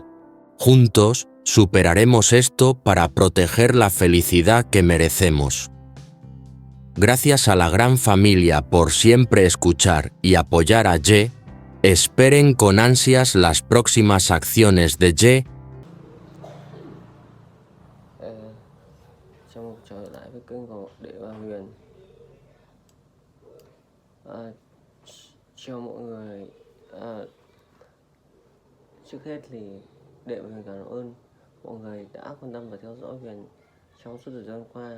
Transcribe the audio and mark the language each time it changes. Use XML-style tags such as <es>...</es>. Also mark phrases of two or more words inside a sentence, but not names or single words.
<es>Juntos superaremos esto para proteger la felicidad que merecemos. Gracias a la gran familia por siempre escuchar y apoyar a Ye. Esperen con ansias las próximas acciones de Ye.</es> <vi>Trong trở lại với kênh của Đệ và Huyền. Chào mọi người. Trước hết thì Đệ và Huyền cảm ơn mọi người đã quan tâm và theo dõi Huyền trong suốt thời gian qua.</vi>